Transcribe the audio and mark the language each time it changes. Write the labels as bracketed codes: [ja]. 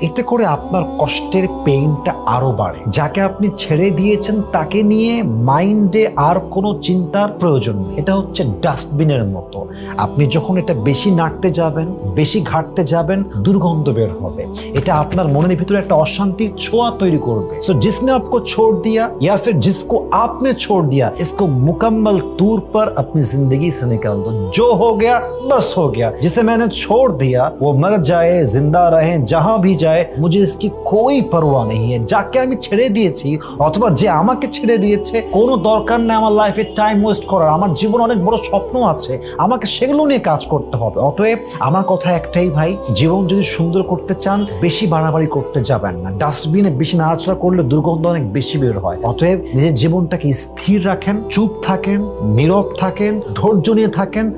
[bn] এতে করে আপনার কষ্টের পেইনটা আরো বাড়ে। যাকে আপনি ছেড়ে দিয়েছেন তাকে নিয়ে মাইন্ডে আর কোনো চিন্তার প্রয়োজন নেই। এটা হচ্ছে ডাস্টবিনের মতো। আপনি যখন এটা বেশি নাড়তে যাবেন, বেশি ঘাটতে যাবেন, দুর্গন্ধ বের হবে। এটা আপনার মনের ভিতরে একটা অশান্তির ছোঁয়া তৈরি করবে। [hi] सो जिसने आपको छोड़ दिया या फिर जिसको आपने छोड़ दिया, इसको मुकम्मल तौर पर अपनी जिंदगी से निकाल दो। जो हो गया बस हो गया। जिसे मैंने छोड़ दिया वो मर जाए जिंदा रहे जहां भी जाए, मुझे इसकी कोई परवाह नहीं है। [bn] যাকে আমি ছেড়ে দিয়েছি অথবা যে আমাকে ছেড়ে দিয়েছে, কোনো দরকার নেই আমার লাইফে টাইম ওয়েস্ট করার। আমার জীবনে অনেক বড় স্বপ্ন আছে, আমাকে সেগুলো নিয়ে কাজ করতে হবে। অতএব আমার কথা একটাই ভাই, জীবন যদি সুন্দর করতে চান বেশি বাড়াবাড়ি করতে যাবেন না। ডাস্টবিনে বেশি নাড়াচাড়া করলে দুর্গন্ধ অনেক বেশি বের হয়। অতএব নিজের জীবনটাকে স্থির রাখেন, চুপ থাকেন, নীরব থাকেন, ধৈর্য নিয়ে থাকেন।